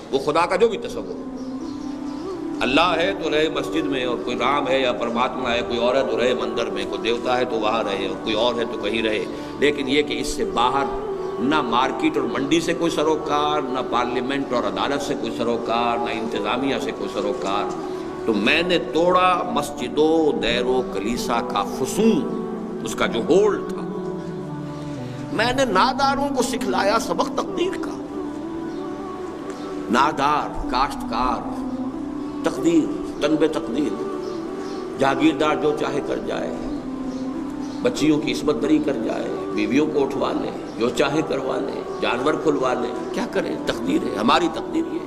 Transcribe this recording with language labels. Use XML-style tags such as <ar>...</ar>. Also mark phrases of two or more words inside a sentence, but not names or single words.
<ur>وہ خدا کا جو بھی تصور ہو، اللہ ہے تو رہے مسجد میں، اور کوئی رام ہے یا پرماتما ہے، کوئی اور ہے تو رہے مندر میں، کوئی دیوتا ہے تو وہاں رہے، اور کوئی اور ہے تو کہیں رہے. لیکن یہ کہ اس سے باہر نہ مارکیٹ اور منڈی سے کوئی سروکار، نہ پارلیمنٹ اور عدالت سے کوئی سروکار، نہ انتظامیہ سے کوئی سروکار. تو میں نے توڑا مسجد و دیر و کلیسا کا فسون، اس کا جو ہولڈ تھا. میں نے ناداروں کو سکھلایا سبق تقدیر کا. نادار، کاشتکار، تقدیر، تنبے تقدیر، جاگیردار جو چاہے کر جائے، بچیوں کی عصمت دری کر جائے، بیویوں کو اٹھوا لے، جو چاہے کروا لے، جانور کھلوا لے، کیا کریں، تقدیر ہے، ہماری تقدیر یہ ہے.</ur>